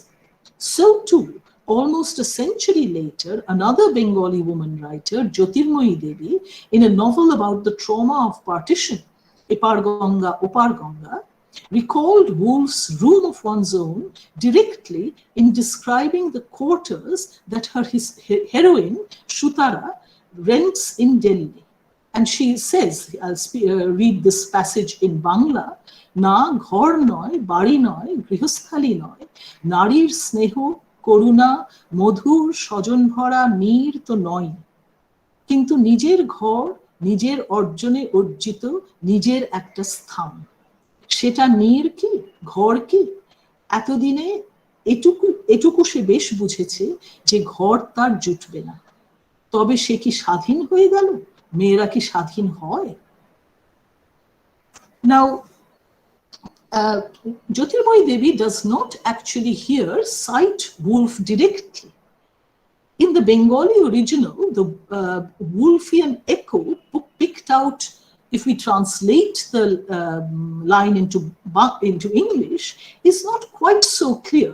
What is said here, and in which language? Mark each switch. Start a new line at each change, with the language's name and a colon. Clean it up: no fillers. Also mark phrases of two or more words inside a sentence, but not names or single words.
English: So too, almost a century later, another Bengali woman writer, Jyotir Mohi Devi, in a novel about the trauma of partition, Epar Ganga, Opar Ganga, recalled Woolf's room of one's own directly in describing the quarters that her heroine, Shutara, rents in Delhi. And she says, I'll read this passage in Bangla,
Bangla: না ঘর নয়, বাড়ি নয়, গৃহস্থালি নয়, নারীর স্নেহ, করুণা মধুর স্বজন ভরা নীর তো নয়, কিন্তু নিজের ঘর নিজের অর্জনে অর্জিত নিজের একটা স্থান, সেটা নীর কি ঘর কি? এতদিনে এটুকু সে বেশ বুঝেছে যে ঘর তার জুটবে না, তবে সে কি স্বাধীন হয়ে গেল? মেয়েরা কি স্বাধীন হয়?
English: Now, Jyotir Mohi Devi does not actually here cite Woolf directly. In the Bengali original, the Woolfian echo picked out, if we translate the line into English, is not quite so clear.